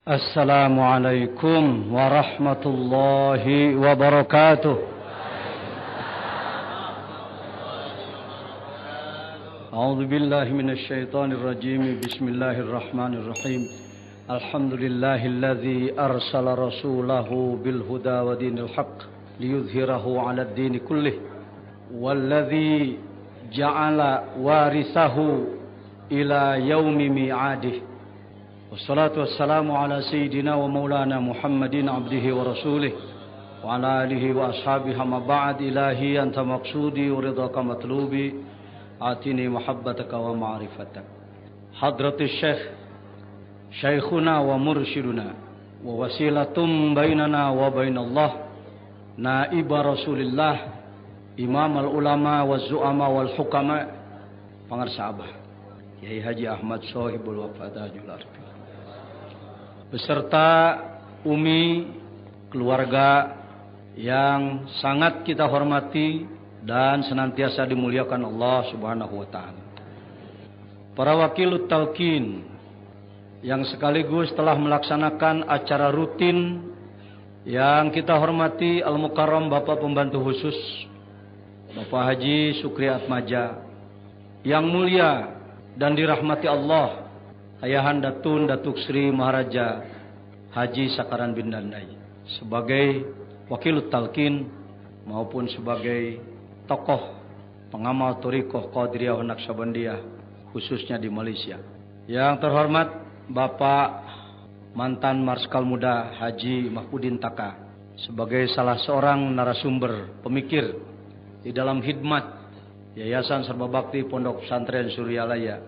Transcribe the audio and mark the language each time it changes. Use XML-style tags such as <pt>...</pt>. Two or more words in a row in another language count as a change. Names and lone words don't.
<ar>السلام عليكم ورحمة الله وبركاته. أعوذ بالله من الشيطان الرجيم. Bismillahirrahmanirrahim. الحمد لله الذي أرسل رسوله بالهدى ودين الحق ليظهره على الدين كله. والذي جعل وارثه إلى يوم ميعاده. والصلاة والسلام على سيدنا ومولانا محمد عبده ورسوله وعلى آله وأصحابه أما بعد. إلهي أنت مقصودي ورضاك مطلوبي أعطني محبتك ومعرفتك. حضرة الشيخ شيخنا ومرشدنا ووسيلتنا بيننا وبين الله نائب رسول الله إمام العلماء والزعماء والحكماء</ar> <id>pangarsa Abah Kyai Haji Ahmad Sohibul Wafatajul Arfi beserta Umi, keluarga yang sangat kita hormati dan senantiasa dimuliakan Allah</id> <ar>سبحانه وتعالى.</ar> <id>Para</id> <ar>وكيل التلقين</ar> <id>yang sekaligus telah melaksanakan acara rutin yang kita hormati Al-Mukarram Bapak Pembantu Khusus Bapak Haji Sukri Atmaja, yang mulia dan dirahmati Allah Ayahanda Tun Datuk Sri Maharaja Haji Sakaran bin Dandai sebagai</id> <ar>وكيل التلقين</ar> <id>maupun sebagai tokoh pengamal Thariqah Qadiriyah Naqsabandiyah khususnya di Malaysia. Yang terhormat Bapak mantan Marskal Muda Haji Mahfudin Taka sebagai salah seorang narasumber pemikir di dalam khidmat Yayasan Sarba Bakti Pondok Pesantren Suryalaya.</id>